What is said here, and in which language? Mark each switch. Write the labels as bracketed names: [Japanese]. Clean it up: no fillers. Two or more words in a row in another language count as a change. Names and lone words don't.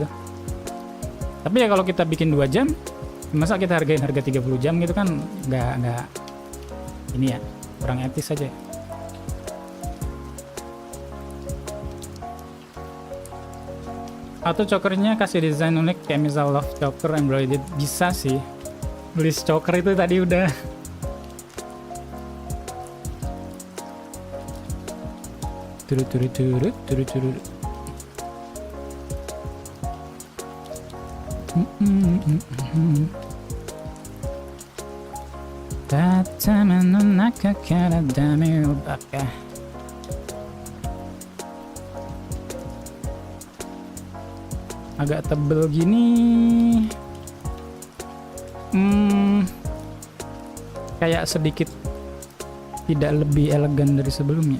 [Indonesian] Tapi ya kalau kita bikin 2 jam, masa kita hargain harga 30 jam gitu kan nggak ini ya, kurang etis aja. Atau chokernya kasih desain unik kayak misal [English] love choker embroidered, [Indonesian] bisa sih. Tulis choker itu tadi udah. Turut. Tatama no naka kara dame o baka. Agak tebel gini. Kayak sedikit tidak lebih elegan dari sebelumnya.